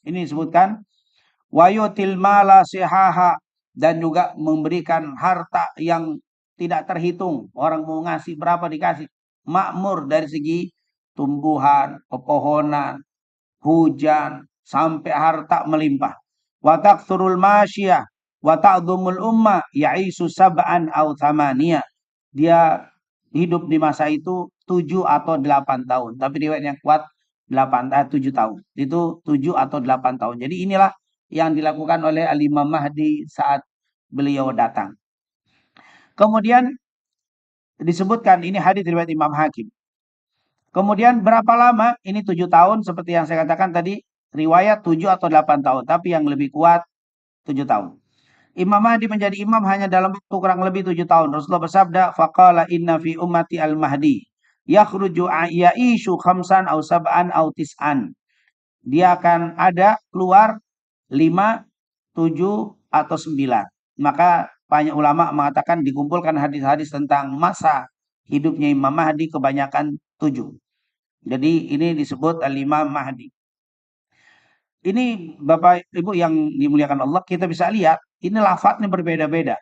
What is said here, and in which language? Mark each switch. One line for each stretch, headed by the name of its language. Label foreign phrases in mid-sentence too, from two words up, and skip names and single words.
Indonesian: Ini disebutkan
Arabic: ويعطي المال صحاحا,
Indonesian: dan juga memberikan harta yang tidak terhitung. Orang mau ngasih berapa dikasih. Makmur dari segi tumbuhan, pepohonan, hujan, sampai harta melimpah.
Arabic: وتكثر الماشية وتعظم الأمة يعيش سبعا أو ثمانيا.
Indonesian: Dia hidup di masa itu 7 atau 8 tahun. Tapi riwayat yang kuat 7 tahun. Itu 7 atau 8 tahun. Jadi inilah yang dilakukan oleh Al-Imam Mahdi saat beliau datang. Kemudian disebutkan, ini hadis riwayat Imam Hakim. Kemudian berapa lama? Ini 7 tahun seperti yang saya katakan tadi. Riwayat 7 atau 8 tahun. Tapi yang lebih kuat 7 tahun. Imam Mahdi menjadi imam hanya dalam waktu kurang lebih 7 tahun. Rasulullah bersabda,
Arabic: فقال إن في أمتي المهدي يخرج يعيش خمسا أو سبعا أو تسعا.
Indonesian: Dia akan ada keluar 5, 7 atau 9. Maka banyak ulama mengatakan dikumpulkan hadis-hadis tentang masa hidupnya Imam Mahdi kebanyakan 7. Jadi ini disebut Al-Imam Mahdi. Ini Bapak Ibu yang dimuliakan Allah, kita bisa lihat ini lafadznya berbeda-beda.